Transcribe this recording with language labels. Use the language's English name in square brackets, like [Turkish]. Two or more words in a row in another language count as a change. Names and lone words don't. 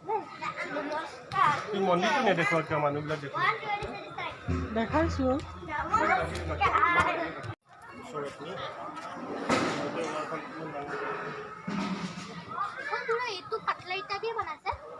[Assamese] এই মন্দিৰটো নেদেখুৱা কিয়? মানুহবিলাক দেখোঁ। দেখাইছোঁ [Hindi] ये तो पतला इतना भी बना सर